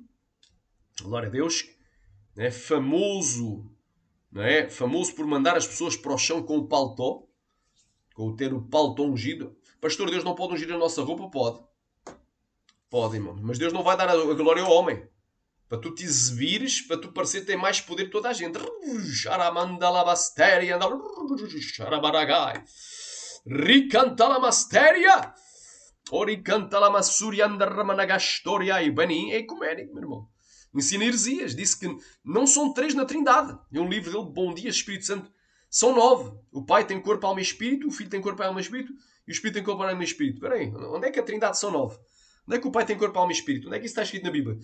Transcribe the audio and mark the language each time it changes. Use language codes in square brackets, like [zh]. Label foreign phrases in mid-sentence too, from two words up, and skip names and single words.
[pt] Glória a Deus. Não é? Famoso, não é? Famoso por mandar as pessoas para o chão com o paletó. Com ter o paletó ungido. Pastor, Deus não pode ungir a nossa roupa? Pode. Pode, irmão. Mas Deus não vai dar a glória ao homem. Para tu te exibires, para tu parecer que tem mais poder que toda a gente. Charamandalabasteria. Charabaragai. Ricantalamastéria. Oricantalamassuria andarramanagastoria. E Benin é ecuménico, meu irmão. Ensina heresias. Disse que não são 3 na Trindade. É um livro dele, Bom Dia, Espírito Santo. São 9. O Pai tem corpo, alma e espírito. O Filho tem corpo, alma e espírito. E o Espírito tem corpo, alma e espírito. Espera aí. Onde é que a Trindade são 9? Onde é que o Pai tem corpo, alma e espírito? Onde é que isso está escrito na Bíblia?